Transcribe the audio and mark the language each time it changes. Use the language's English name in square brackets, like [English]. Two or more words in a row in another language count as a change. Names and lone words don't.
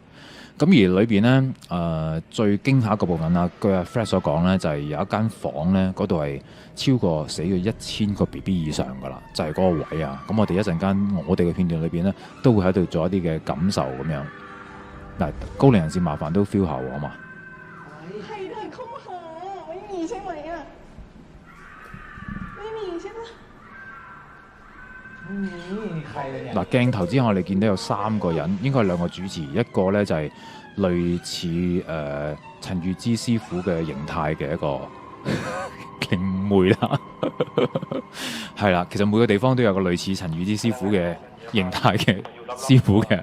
[Cantonese] 咁而裏邊咧，最驚嚇個部分啊，據阿 Fred 所講咧，就係有一間房咧，嗰度係超過死咗1000個 BB 以上噶啦，就係嗰個位啊。咁我哋一陣間我哋嘅片段裏邊咧，都會喺度做一啲嘅感受咁樣。嗱，高齡人士麻煩都 feel 下喎，好嘛？係都係空下， [Thai] ไม่มีใช่ไหม啊？ ไม่มีใช่ปะ？ [Cantonese] 嗱，鏡頭之下我哋見到有3個人，應該係2個主持，一個咧就係類似陳玉芝師傅嘅形態嘅一個靈媒啦。係啦，其實每個地方都有個類似陳宇之師傅嘅形態嘅師傅嘅。